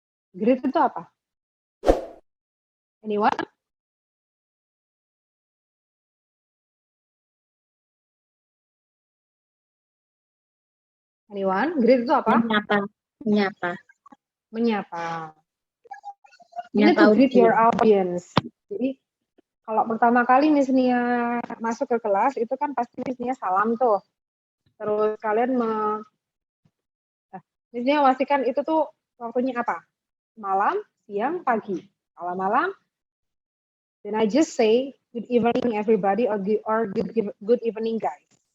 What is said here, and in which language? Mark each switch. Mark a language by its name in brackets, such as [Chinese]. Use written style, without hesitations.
[Indonesian] Greet itu apa? [English] Anyone? Anyone? [Indonesian] Greet itu apa? Menyapa. Menyapa. Menyapa. [English] You need to greet your audience. [Indonesian] Jadi kalau pertama kali misalnya masuk ke kelas itu kan pasti misalnya salam tuh. Terus kalian misalnya pastikan itu tuh waktunya apa? Malam, siang, pagi. malam-malam, [English] then I just say good evening everybody or good evening guys.